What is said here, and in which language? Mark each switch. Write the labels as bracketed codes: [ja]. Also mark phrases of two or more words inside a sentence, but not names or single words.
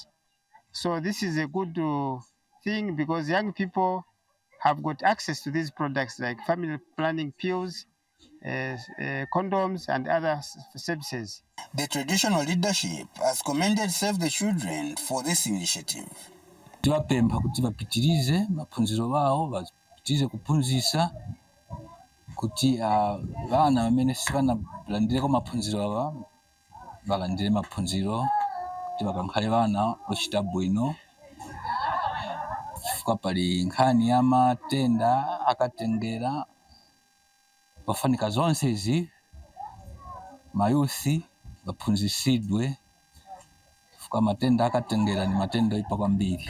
[en] So this is a good thing because young people have got access to these products like family planning pills, condoms, and other services. The traditional leadership has commended Save the Children for this initiative. [ny] Tibapemba kuti bapitirize maphunziro bawo, bapitirize kuphunzisa kuti vana vamene sivanalandireko maphunziro ava valandire maphunziro kuti vakankhale vana ochita bwino, chifukwa pali nkhani ya matenda akatengera pafanika zonse izi mayuthi baphunzisidwe chifukwa matenda akatengera ni matenda oyipa kwambiri.